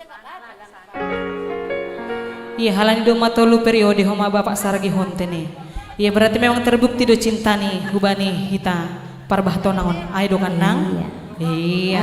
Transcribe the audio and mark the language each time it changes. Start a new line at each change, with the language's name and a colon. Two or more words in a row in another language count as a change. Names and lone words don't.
Batak Simalungun: Iya halani do matolu periode homa bapak saragi hontene. Iya
Indonesian: berarti memang terbukti
Batak Simalungun: do cintani hubani hita parbahto naon. Ayo do kanang. Iya.